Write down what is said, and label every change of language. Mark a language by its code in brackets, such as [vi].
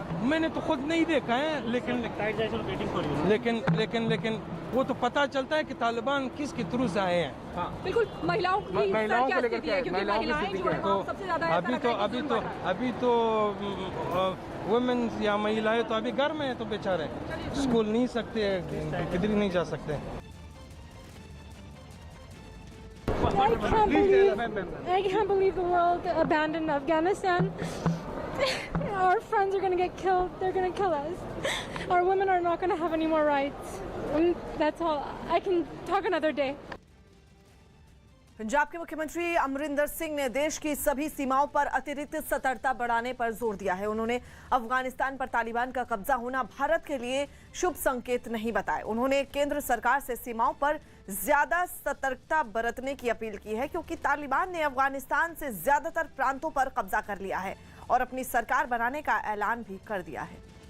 [hi] मैंने तो खुद नहीं देखा है, लेकिन वो तो पता चलता है कि तालिबान किसके थ्रू से आए हैं। बिल्कुल, महिलाओं की स्थिति है क्योंकि महिलाएं जो हैं सबसे ज्यादा अभी तो वुमेन्स या महिलाएं तो अभी घर में है, तो बेचारे स्कूल नहीं सकते, किधर नहीं जा सकते। [en] I can't believe the world abandoned Afghanistan. Our friends are going to get killed. They're going to kill us. Our women are not going to have any more rights. And that's all. I can talk another day. [hi] Punjab के मुख्यमंत्री अमरिंदर सिंह ने देश की सभी सीमाओं पर अतिरिक्त सतर्कता बढ़ाने पर जोर दिया है। उन्होंने अफगानिस्तान पर तालिबान का कब्जा होना भारत के लिए शुभ संकेत नहीं बताए। उन्होंने केंद्र सरकार से सीमाओं पर ज्यादा सतर्कता बरतने की अपील की है क्योंकि तालिबान ने अफगानिस्तान से ज्यादातर प्रांतों पर कब्जा कर लिया है और अपनी सरकार बनाने का ऐलान भी कर दिया है।